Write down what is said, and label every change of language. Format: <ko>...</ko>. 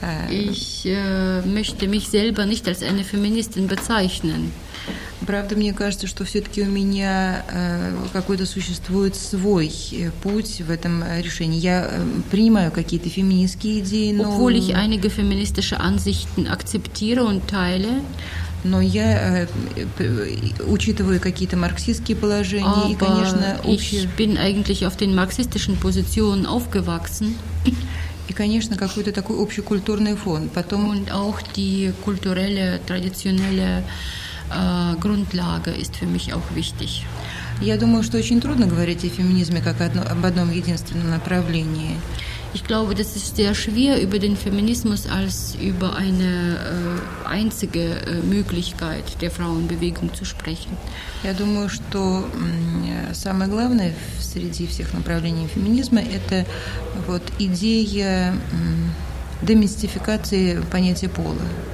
<de>Ich möchte mich selber nicht als eine Feministin bezeichnen.</de> <ru>Правда, мне кажется, что все-таки у меня какой-то существует свой путь в этом решении. Я принимаю какие-то феминистские идеи, но...</ru> <de>Obwohl ich einige feministische Ansichten akzeptiere und teile.</de> <ru>Но я учитываю какие-то марксистские положения</ru> <de>aber</de> <ru>и, конечно, общие...</ru> <de>Ich bin eigentlich auf den marxistischen Positionen aufgewachsen.</de> <ru>И, конечно, какой-то такой общий культурный фон. Потом...</ru> <de>Und auch die kulturelle, traditionelle Grundlage ist für mich auch wichtig.</de> <ru>Я думаю, что очень трудно говорить о феминизме как об одном единственном направлении.</ru> <de>Ich glaube, das ist sehr schwer, über den Feminismus als über eine einzige Möglichkeit der Frauenbewegung zu sprechen.</de> <ru>Я думаю, что самое главное среди всех направлений феминизма это вот идея демистификации понятия пола.</ru>